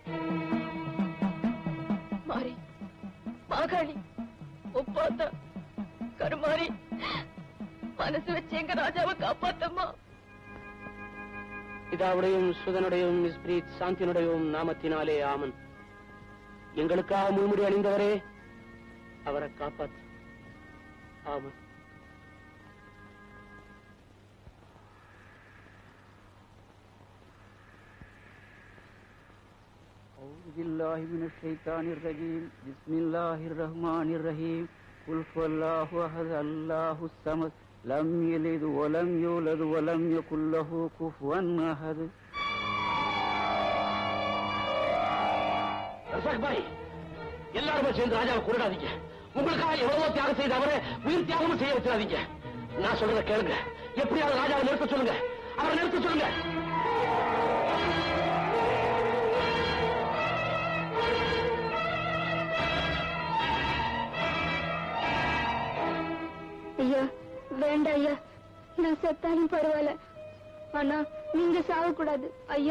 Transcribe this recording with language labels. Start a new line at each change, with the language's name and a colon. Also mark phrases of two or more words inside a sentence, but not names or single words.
Tamil: மாறி மாகாளி ஒப்பாத்தா கருமாறி மனசு வச்சு எங்க ராஜாவை காப்பாத்தம்மா. பிதாவுடையும் சுதனுடையும் மிஸ்பிரீத் சாந்தினுடையும் நாமத்தினாலே ஆமன். எங்களுக்காக முள்முடி அணிந்தவரே, அவரை காப்பாற்று. ஆமன்.
Arabic: أعوذ بالله من الشيطان الرجيم بسم الله الرحمن الرحيم قل هو الله أحد الله الصمد لم يلد ولم يولد ولم يكن له كفوا أحد.
Tamil: ரசாக் பாய், எல்லாருமே சேர்ந்து ராஜாவை கொண்டாதீங்க. உங்களுக்காக எவ்வளவோ தியாகம் செய்த அவரை உயிர் தியாகமும் செய்ய வச்சிடாதீங்க. நான் சொல்றத கேளுங்க. எப்படியாவது ராஜாவை நிறுத்த சொல்லுங்க. அவரை நிறுத்த சொல்லுங்க. ஐயா வேண்டாம் ஐயா, நான் செத்தாலும் பரவாயில்ல, ஆனா நீங்க சாவக்கூடாது ஐயா.